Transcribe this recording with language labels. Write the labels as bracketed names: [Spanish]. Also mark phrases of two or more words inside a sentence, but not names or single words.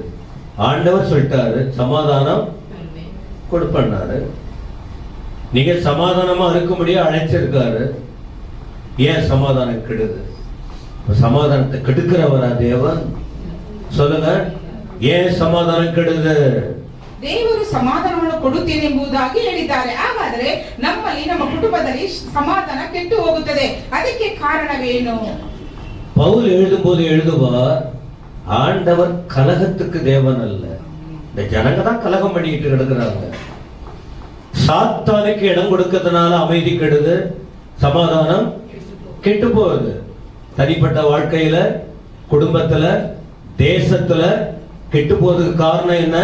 [Tamil] ஆண்டவர் சொல்லிட்டாரு சமாதானம் கொடுப்பண்ணாரு. நீங்க சமாதானமா இருக்கும்படியா அழைச்சிருக்காரு. ஏன் சமாதானம் கெடுது? சமாதானத்தை கெடுக்கிறவரா தேவன்? சொல்லுங்க, ஏன் சமாதானம் கெடுது? [Kannada] ದೇವರು ಸಮಾಧಾನವನ್ನು ಕೊಡುತ್ತೇನೆ ಎಂಬುದಾಗಿ ಹೇಳಿದ್ದಾರೆ. ಹಾಗಾದರೆ ನಮ್ಮಲ್ಲಿ, ನಮ್ಮ ಕುಟುಂಬದಲ್ಲಿ ಸಮಾಧಾನ ಕೆಟ್ಟು ಹೋಗುತ್ತದೆ. ಅದಕ್ಕೆ ಕಾರಣವೇನು? [Tamil] பவுல் எழுதும்போது எழுதுவார், ஆண்டவர் கலகத்துக்கு தேவன் அல்ல. இந்த ஜனங்க தான் கலகம் பண்ணிட்டு கிடக்குறாங்க. சாத்தானுக்கு இடம் கொடுக்கிறதுனால அமைதி கெடுது, சமாதானம் கெட்டு போகுது. தனிப்பட்ட வாழ்க்கையில, குடும்பத்துல, தேசத்துல கெட்டு போவதற்கு காரணம் என்ன?